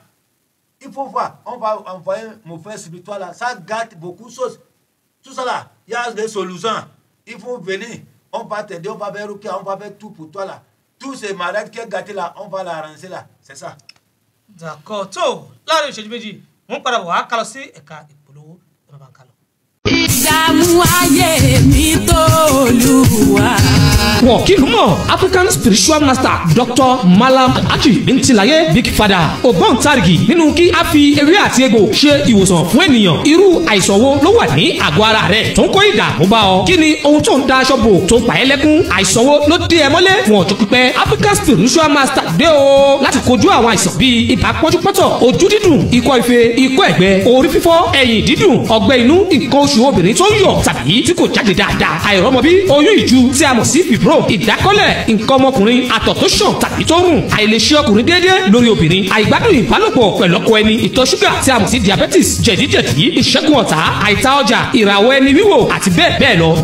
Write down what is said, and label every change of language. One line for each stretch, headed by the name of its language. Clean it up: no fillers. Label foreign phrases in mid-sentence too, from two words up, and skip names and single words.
French: Il faut voir, on va envoyer mon frère spirituel là, ça gâte beaucoup de choses. Tout ça là, il y a des solutions. Il faut venir, on va t'aider, on va faire rukia, on va faire tout pour toi là. Tous ces malades qui est gâté là, on va l'arranger là. C'est ça. D'accord.
Yoruba: Tó láàrin ìṣẹ́jú méjì wọ́n padà wà á kálọ sí ẹ̀ka ìpolówó ẹ̀rọ bá ń kálọ. Ìdààmú ayé mi tó Olúwa. Wọ́n kí ló mọ̀
English: African spiritual master
Yoruba: Dr. Malam Alhaji Bintilaye
English: Big Father
Yoruba: ògbóǹtarìgì nínú kí a fi ewé àti egbò ṣe ìwòsàn fún ènìyàn. Irú àìsàn wo ló wà ní àgọ́ ara rẹ̀ tó ń kó ìdààmú bá ọ? Kí ni ohun tó ń da aṣọ bò tó ń pa ẹ́ lẹ́kún? Àìsàn wo ló dé ẹ mọ́lẹ̀ fún ọjọ́ pípẹ́?
English: African spiritual master
Yoruba: dé o láti kojú àwọn àìsàn bíi ibà pọ́njúpọ́tọ̀, ojú dídùn, ikọ́ ife, ikọ́ ẹ̀gbẹ, orí fífọ́, ẹ̀yìn dídùn, ọgbẹ́ inú, nǹkan oṣù obìnrin tó ń yọ̀ tàbí tí kò jáde dáadáa, àìrọ́mọbí, oyún ìju tí a mọ̀ sí fibro, ìdákọ́lẹ̀, nǹkan ọmọkùnrin, àtọ̀ tó ṣàn tàbí tó rùn, àìlèṣe ọkùnrin déédéé lórí obìnrin, àìgbádùn ìbálòpọ̀ pẹ̀lú ọkọ ẹni, ìtọ̀ ṣúgà tí a mọ̀ sí diabetes, jẹ̀díjẹ̀dí, ìṣẹ́gun ọ̀tá, àìta ọjà, ìràwọ̀ ẹni wíwò àti bẹ́ẹ̀ bẹ́ẹ̀ lọ.